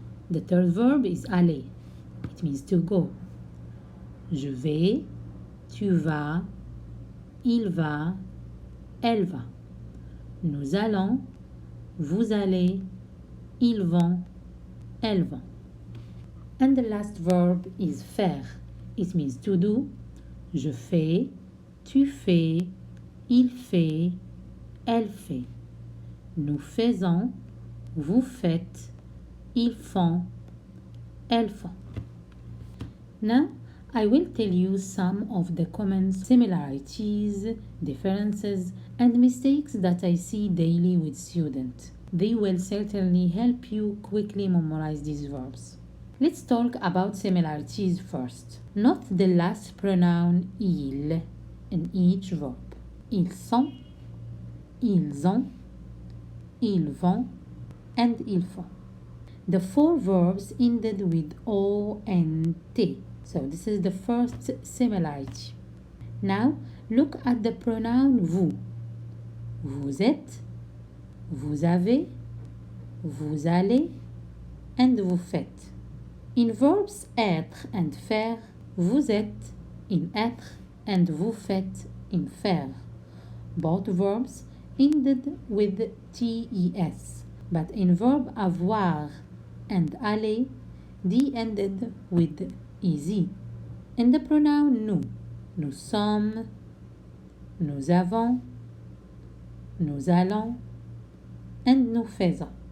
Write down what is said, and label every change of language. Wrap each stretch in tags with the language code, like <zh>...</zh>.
<en>The third verb is aller. It means to go.</en> <fr>Je vais, tu vas, il va, elle va. Nous allons, vous allez, ils vont, elles vont.</fr> <en>And the last verb is faire. It means to do.</en> <fr>Je fais, tu fais, il fait, elle fait. Nous faisons, vous faites, ils font, elles font.</fr> <en>Now, I will tell you some of the common similarities, differences, and mistakes that I see daily with students. They will certainly help you quickly memorize these verbs. Let's talk about similarities first. Note the last pronoun il in each verb.</en> <fr>Ils sont, ils ont, ils vont, and ils font.</fr> <en>The four verbs ended with O and T. So this is the first similarity. Now look at the pronoun vous.</en> <fr>Vous êtes, vous avez, vous allez, and vous faites.</fr> <en>In verbs être and faire, vous êtes in être and vous faites in faire. Both verbs ended with TES, but in verb avoir and aller, they ended with EZ. In the pronoun nous,</en> <fr>nous sommes, nous avons, nous allons, and nous faisons.</fr>